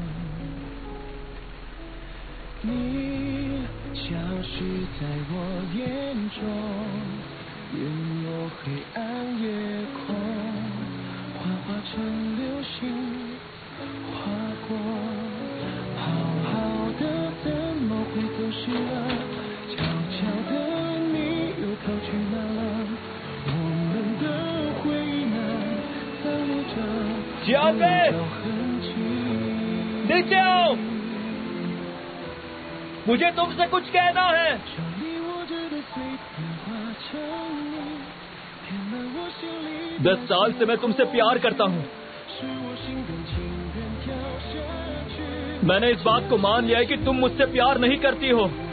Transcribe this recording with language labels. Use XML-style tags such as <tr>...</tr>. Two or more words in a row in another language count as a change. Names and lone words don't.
<zh>你消失在我眼中，陨落黑暗夜空，幻化成流星划过，好好的怎么会走失了？悄悄的你又跑去哪了？我们的回忆呢？残留着</zh> <hi>小飞，नीचे आओ, मुझे तुमसे कुछ कहना है। 10 साल से मैं तुमसे प्यार करता हूँ। मैंने इस बात को मान लिया है कि तुम मुझसे प्यार नहीं करती हो।</hi>